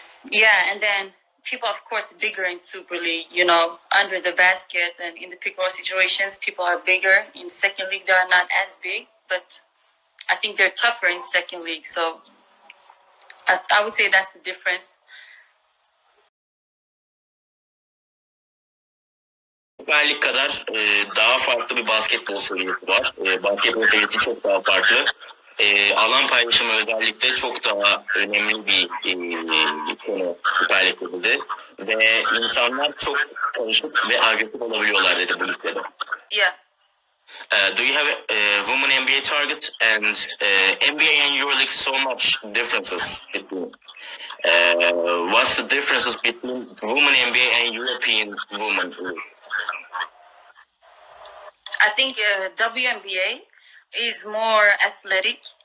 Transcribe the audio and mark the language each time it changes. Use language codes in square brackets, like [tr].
[en] Yeah, and then people, of course, bigger in Super League, you know, under the basket and in the pick and roll situations, people are bigger. In Second League, they are not as big, but I think they're tougher in Second League. So I would say that's the difference. [tr] Süper Lig kadar daha farklı bir basketbol seviyesi var. Basketbol seviyesi çok daha farklı. Alan paylaşımı özellikle çok daha önemli bir konu Süper Lig'de. Ve insanlar çok karışık ve agresif olabiliyorlar dedi bu ligde. [en] Yeah. Do you have a women NBA target and NBA and EuroLeague so much differences between? What's the differences between women NBA and European women? I think WNBA is more athletic.